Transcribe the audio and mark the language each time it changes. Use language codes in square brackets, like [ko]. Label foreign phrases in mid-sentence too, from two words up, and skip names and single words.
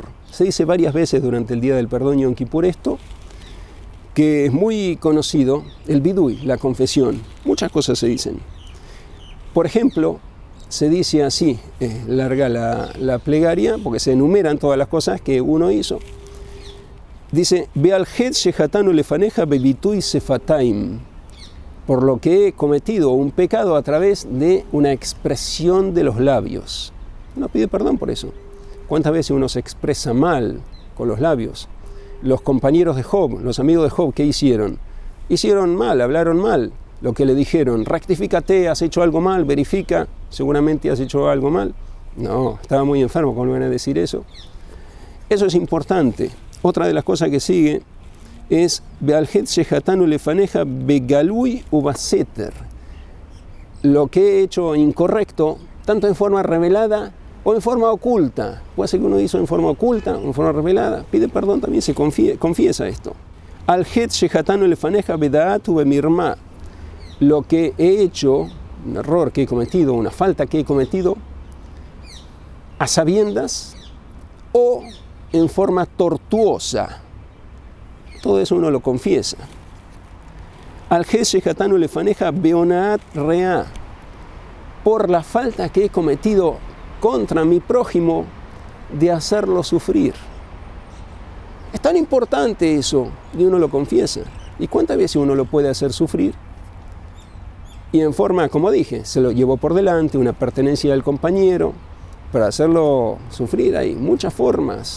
[es] Se dice varias veces durante el día del perdón Yom Kippur esto, que es muy conocido, el vidui, la confesión. Muchas cosas se dicen. Por ejemplo, se dice así, larga la plegaria, porque se enumeran todas las cosas que uno hizo. Dice, [he] ועל חטא שחטאנו לפניך בביטוי שפתיים, [es] por lo que he cometido un pecado a través de una expresión de los labios. Uno pide perdón por eso. ¿Cuántas veces uno se expresa mal con los labios? Los compañeros de Job, los amigos de Job, ¿qué hicieron? Hicieron mal, hablaron mal. Lo que le dijeron, rectifícate, has hecho algo mal, verifica, seguramente has hecho algo mal. No, estaba muy enfermo, ¿cómo le van a decir eso? Eso es importante. Otra de las cosas que sigue es [he] ועל חטא שחטאנו לפניך בגלוי ובסתר. [es] Lo que he hecho incorrecto, tanto en forma revelada o en forma oculta. Puede ser que uno hizo en forma oculta o en forma revelada. Pide perdón también, se confiesa esto. [he] על חטא שחטאנו לפניך בדעת ובמרמה. [es] Lo que he hecho, un error que he cometido, una falta que he cometido, a sabiendas o en forma tortuosa. Todo eso uno lo confiesa. [he] על שחטאנו לפניך בהונאת רע. [es] Por la falta que he cometido contra mi prójimo de hacerlo sufrir. Es tan importante eso y uno lo confiesa. ¿Y cuántas veces uno lo puede hacer sufrir? Y en forma, como dije, se lo llevó por delante, una pertenencia del compañero, para hacerlo sufrir hay muchas formas.